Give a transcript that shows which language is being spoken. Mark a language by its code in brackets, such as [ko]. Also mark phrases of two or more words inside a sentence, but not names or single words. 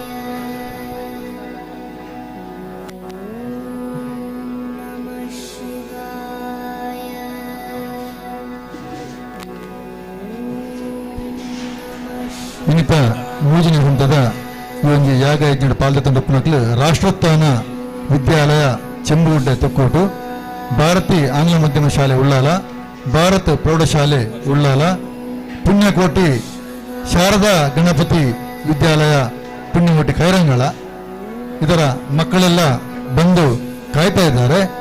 [tcy] ಇನ್ನಿತ ಯೋಜನೆ ಹೊಂದದ ಈ ಒಂದು ಯಾಗ ಯಜ್ಞ ಪಾಲ್ದ [kn] ತಂಡಪ್ಪನಕ್ಲು ರಾಷ್ಟ್ರೋತ್ಥಾನ ವಿದ್ಯಾಲಯ ಚೆಂಬುಗುಡ್ಡೆ ತೊಕ್ಕೋಟು ಭಾರತಿ ಆಂಗ್ಲ ಮಾಧ್ಯಮ ಶಾಲೆ ಉಳ್ಳಾಲ ಭಾರತ್ ಪ್ರೌಢಶಾಲೆ ಉಳ್ಳಾಲ ಪುಣ್ಯಕೋಟಿ ಶಾರದಾ ಗಣಪತಿ ವಿದ್ಯಾಲಯ ಪುಣ್ಯಕೋಟಿ ಖೈರಂಗಳ ಇದರ ಮಕ್ಕಳೆಲ್ಲ ಬಂದು ಕಾಯ್ತಾ ಇದ್ದಾರೆ.